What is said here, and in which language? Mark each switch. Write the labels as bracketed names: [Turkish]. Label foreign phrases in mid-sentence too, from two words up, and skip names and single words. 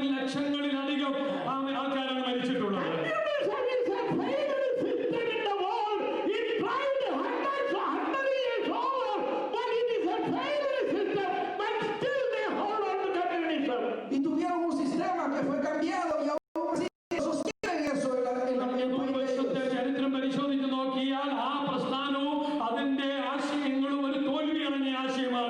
[Malayalam] ലക്ഷങ്ങളിലധികം ആൾക്കാരാണ് മരിച്ചിട്ടുള്ളത്. [Spanish] Y tuvieron un sistema que fue cambiado y aún así sostienen eso en el país. [Malayalam] ചരിത്രം പരിശോധിച്ച് നോക്കിയാൽ ആ പ്രസ്ഥാനവും അതിന്റെ ആശയങ്ങളും ഒരു തോൽവി അടഞ്ഞ ആശയമാണ്.